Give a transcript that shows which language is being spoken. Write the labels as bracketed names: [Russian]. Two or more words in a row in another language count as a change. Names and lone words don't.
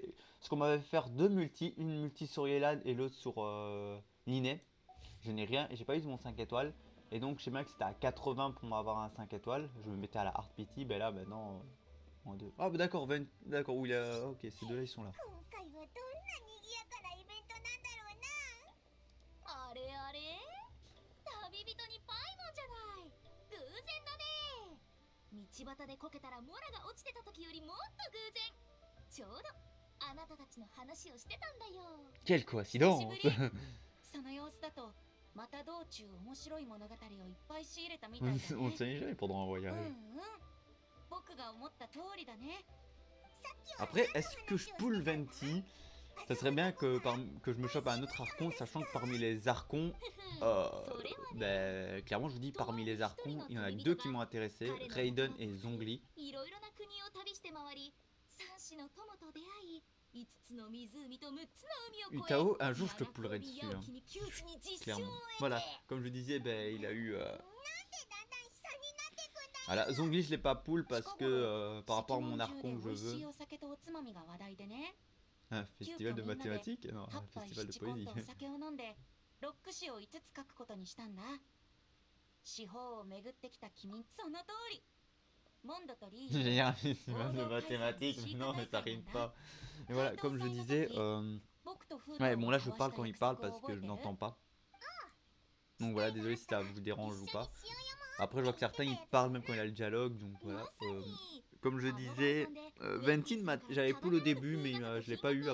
[French] Parce qu'on m'avait fait deux multis, une multi sur Yelan et l'autre sur Niné. Je n'ai rien et j'ai pas eu mon 5 étoiles. Et donc, je sais bien que c'était à 80 pour m'avoir un 5 étoiles. Je me mettais à la Hard Pity. Ben là, maintenant, moins 2. Ah, bah d'accord, d'accord, où il a. Ok, ces deux-là, ils sont là. [Japanese] あれあれ、旅人にパイモンじゃない。偶然だね。道端でこけたらモラが落ちてた時よりもっと偶然。ちょうどあなたたちの話をしてたんだよ。 [French] Quelle [Japanese] 久しぶ [French] coïncidence! [Japanese] り。その様子だとまた道中面白い物語をいっぱい仕入れたみたいだ [French] On ne [Japanese] ね。 [French] sait jamais pendant un [Japanese] うんう [French] voyage. [Japanese] ん、僕が思った通りだね。 [French] Après, est-ce que je pull Venti? Ça serait bien que je me chope un autre archon, sachant que parmi les archons, ben, clairement je vous dis, parmi les archons, il y en a que deux qui m'ont intéressé, Raiden et Zhongli. [Japanese] いろいろな国を旅して回り、三子の友と出会い、5つの湖と6つの海を越え、 [French] Utao, un jour je te pullerai dessus, hein, [Japanese] に窮地に実 [French] clairement. [Japanese] 証を得て。 [French] Voilà, comme je disais, ben, il a eu... Voilà, Zhongli je l'ai pas pull parce que par rapport à mon archon que je veux... Un festival de mathématiques? Non, un festival de poésie. [Japanese] ロック詩を5つ書くことにしたんだ。四方を巡ってきた君、その通り。モンドとリー [French] J'ai un festival de mathématiques, mais non, mais ça rime pas. Et voilà, comme je disais, ouais, bon là je parle quand il parle parce que je n'entends pas. Donc voilà, désolé si ça vous dérange ou pas. Après, je vois que certains ils parlent même quand il y a le dialogue, donc voilà. Comme je disais, Ventin, j'avais pull au début, mais je l'ai pas eu.